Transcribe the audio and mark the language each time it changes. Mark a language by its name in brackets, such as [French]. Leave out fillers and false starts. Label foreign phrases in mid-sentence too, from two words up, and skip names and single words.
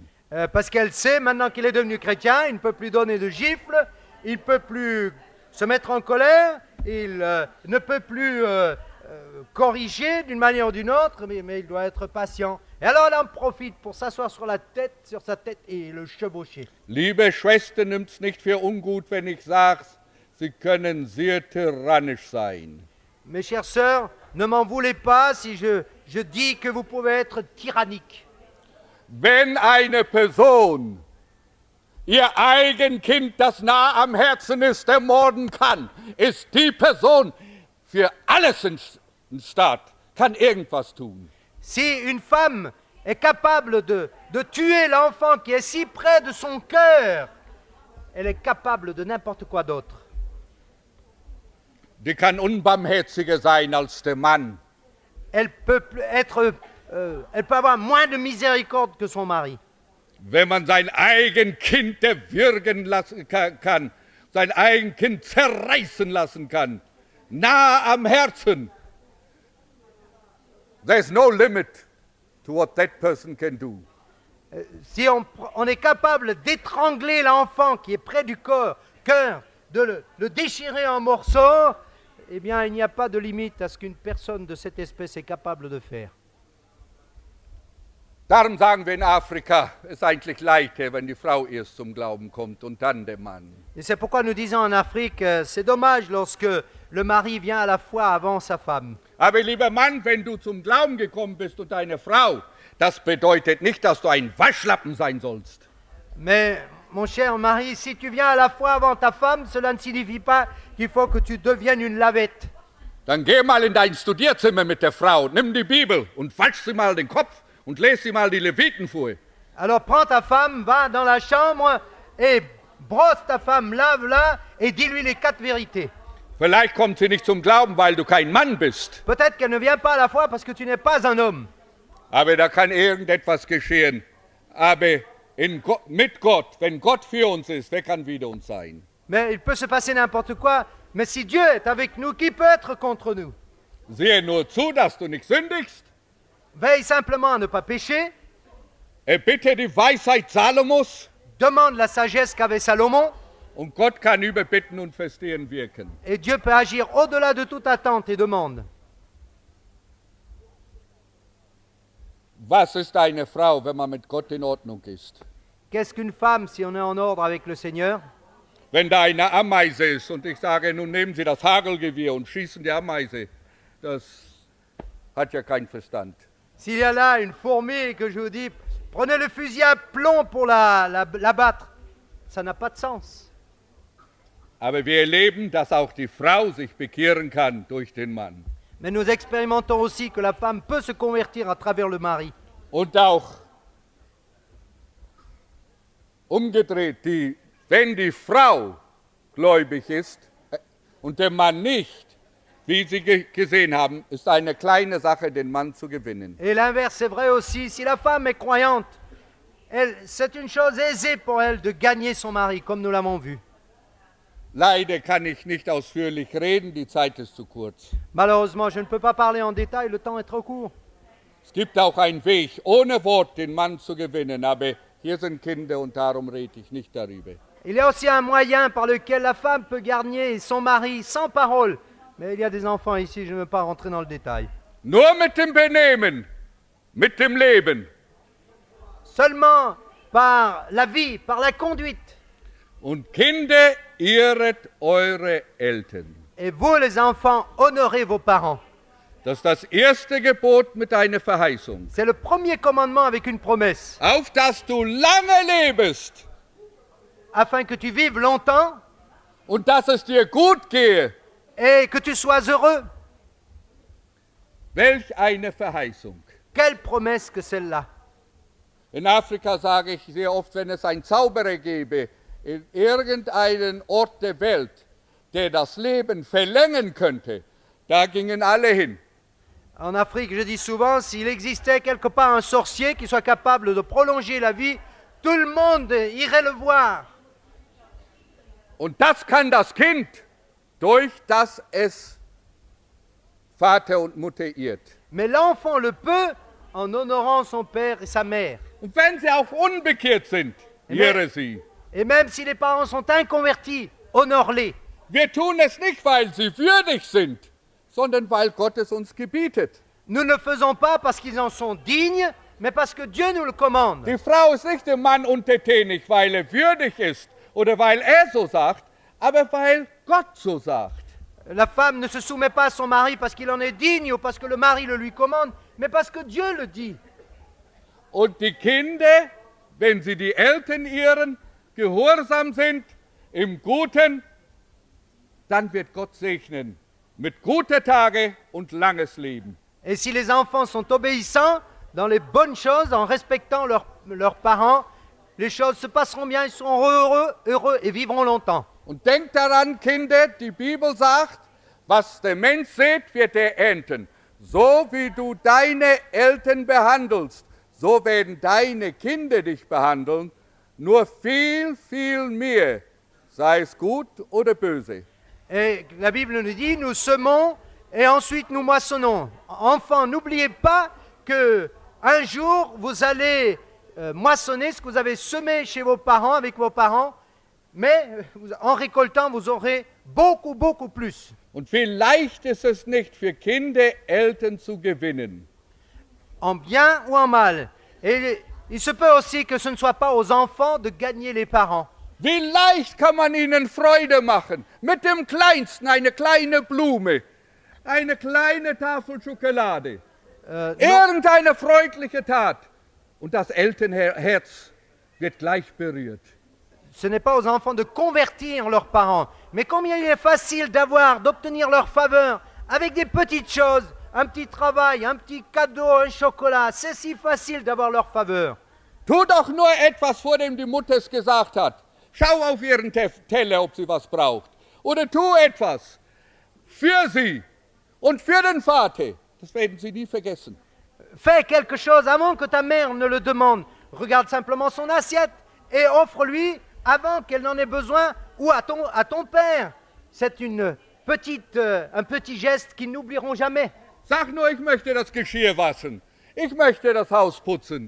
[French] Parce qu'elle sait, maintenant qu'il est devenu chrétien, il ne peut plus donner de gifles, il ne peut plus se mettre en colère, il ne peut plus corriger d'une manière ou d'une autre, mais il doit être patient. Et alors elle en profite pour s'asseoir sur sa tête et le chevaucher. [German] Liebe Schwester, nimmt's nicht für ungut, wenn ich sag's, sie können sehr tyrannisch sein. [French] Mes chères sœurs, ne m'en voulez pas si je dis que vous pouvez être tyrannique. [German] Wenn eine Person ihr eigen Kind, das nah am Herzen ist, ermorden kann, ist die Person für alles in Staat, kann irgendwas tun. [French] Si une femme est capable de tuer l'enfant qui est si près de son cœur, elle est capable de n'importe quoi d'autre. [German] Die kann unbarmherziger sein als der Mann. [French] Elle peut avoir moins de miséricorde que son mari. [German] Wenn man sein eigen Kind erwürgen lassen kann, sein eigen Kind zerreißen lassen kann, nah am Herzen, [English] there's no limit to what that person can do. [French] Si on est capable d'étrangler l'enfant qui est près du cœur, de le déchirer en morceaux, eh bien, il n'y a pas de limite à ce qu'une personne de cette espèce est capable de faire. [German] Darum sagen wir in Afrika, es ist eigentlich leichter, wenn die Frau erst zum Glauben kommt und dann der Mann. [French] Et c'est pourquoi nous disons en Afrique, c'est dommage lorsque le mari vient à la foi avant sa femme. [German] Aber lieber Mann, wenn du zum Glauben gekommen bist und deine Frau, das bedeutet nicht, dass du ein Waschlappen sein sollst. [French] Mais mon cher mari, si tu viens à la foi avant ta femme, cela ne signifie pas qu'il faut que tu deviennes une lavette. [German] Dann geh mal in dein Studierzimmer mit der Frau, nimm die Bibel und wasch sie mal den Kopf und lese sie mal die Leviten vor. [French] Alors prends ta femme, va dans la chambre et brosse ta femme, lave-la et dis-lui les 4 vérités. [German] Vielleicht kommt sie nicht zum Glauben, weil du kein Mann bist. [French] Peut-être qu'elle ne vient pas à la foi parce que tu n'es pas un homme. [German] Aber da kann irgendetwas geschehen. Aber mit Gott, wenn Gott für uns ist, wer kann wider uns sein? [French] Mais il peut se passer n'importe quoi. Mais si Dieu est avec nous, qui peut être contre nous? [German] Sehe nur zu, dass du nicht sündigst. [French] Veille simplement à ne pas pécher. [German] Erbitte die Weisheit Salomos. [French] Demande la sagesse qu'avait Salomon. [German] Und Gott kann über Bitten und Verstehen wirken. [French] Et Dieu peut agir au-delà de toute attente et demande. [German] Was ist eine Frau, wenn man mit Gott in Ordnung ist? [French] Qu'est-ce qu'une femme si on est en ordre avec le Seigneur? [German] Wenn da eine Ameise ist und ich sage, nun nehmen Sie das Hagelgewehr und schießen die Ameise, das hat ja keinen Verstand. [French] S'il y a là une fourmi et que je vous dis, prenez le fusil à plomb pour la battre, ça n'a pas de sens. [German] Aber wir erleben, dass auch die Frau sich bekehren kann durch den Mann. [French] Mais nous expérimentons aussi que la femme peut se convertir à travers le mari. [German] Und auch umgedreht, wenn die Frau gläubig ist und der Mann nicht, wie Sie gesehen haben, ist eine kleine Sache, den Mann zu gewinnen. [French] Et l'inverse est vrai aussi. Si la femme est croyante c'est une chose aisée pour elle de gagner son mari, comme nous l'avons vu. [German] Leider kann ich nicht ausführlich reden, die Zeit ist zu kurz. [French] Malheureusement, je ne peux pas parler en détail, le temps est trop court. [German] Es gibt auch einen Weg, ohne Wort den Mann zu gewinnen, aber hier sind Kinder und darum rede ich nicht darüber. [French] Il y a aussi un moyen par lequel la femme peut gagner son mari sans parole. Mais il y a des enfants ici, je ne veux pas rentrer dans le détail. [German] Nur mit dem Benehmen, mit dem Leben. [French] Seulement par la vie, par la conduite. [German] Und Kinder, ehret eure Eltern. [French] Et vous, les enfants, honorez vos parents. [German] Das ist das erste Gebot mit einer Verheißung. [French] C'est le premier commandement avec une promesse. [German] Auf dass du lange lebest [French] Afin que tu vives longtemps [German] und dass es dir gut gehe. [French] et que tu sois heureux. [German] Welch eine Verheißung. [French] Quelle promesse que celle-là. [German] In Afrika sage ich sehr oft, wenn es einen Zauberer gäbe, in irgendeinen Ort der Welt, der das Leben verlängern könnte, da gingen alle hin. [French] En Afrique, je dis souvent, s'il existait quelque part un sorcier qui soit capable de prolonger la vie, tout le monde irait le voir. [German] Und das kann das Kind, durch das es Vater und Mutter ehrt. [French] Mais l'enfant le peut en honorant son père et sa mère. [German] Und wenn sie auch unbekehrt sind, ehre sie. [French] Et même si les parents sont inconvertis, honore-les. [German] Wir tun es nicht, weil sie würdig sind, sondern weil Gott es uns gebietet. [French] Nous ne le faisons pas parce qu'ils en sont dignes, mais parce que Dieu nous le commande. [German] Die Frau ist nicht dem Mann untertänig, weil er würdig ist oder weil er so sagt, aber weil Gott so sagt. [French] La femme ne se soumet pas à son mari parce qu'il en est digne ou parce que le mari le lui commande, mais parce que Dieu le dit. [German] Und die Kinder, wenn sie die Eltern ehren, gehorsam sind, im Guten, dann wird Gott segnen mit guter Tage und langes Leben. [French] Et si les enfants sont obéissants dans les bonnes choses, en respectant leurs parents, les choses se passeront bien, ils seront heureux et vivront longtemps. [German] Und denkt daran, Kinder, die Bibel sagt, was der Mensch sät, wird er ernten. So wie du deine Eltern behandelst, so werden deine Kinder dich behandeln, nur viel, viel mehr, sei es gut oder böse. [French] Et la Bible nous dit, nous semons et ensuite nous moissonnons. Enfants, n'oubliez pas que un jour vous allez moissonner ce que vous avez semé chez vos parents, avec vos parents, mais en récoltant, vous aurez beaucoup, beaucoup plus. [German] Und wie leicht ist es nicht für Kinder, Eltern zu gewinnen. [French] En bien ou en mal. Et il se peut aussi que ce ne soit pas aux enfants de gagner les parents. [German] Wie leicht kann man ihnen Freude machen? Mit dem Kleinsten, eine kleine Blume, eine kleine Tafel Schokolade, irgendeine freundliche Tat. Und das Elternherz wird gleich berührt. [French] Ce n'est pas aux enfants de convertir leurs parents, mais combien il est facile d'obtenir leur faveur avec des petites choses, un petit travail, un petit cadeau, un chocolat. C'est si facile d'avoir leur faveur. [German] Tu doch nur etwas, vor dem die Mutter es gesagt hat. Schau auf ihren Teller, ob sie was braucht. Oder tu etwas für sie und für den Vater. Das werden sie nie vergessen. [French] Fais quelque chose avant que ta mère ne le demande. Regarde simplement son assiette et offre-lui avant qu'elle n'en ait besoin ou à ton père. C'est un petit geste qu'ils n'oublieront jamais. [German] Sag nur, ich möchte das Geschirr waschen. Ich möchte das Haus putzen.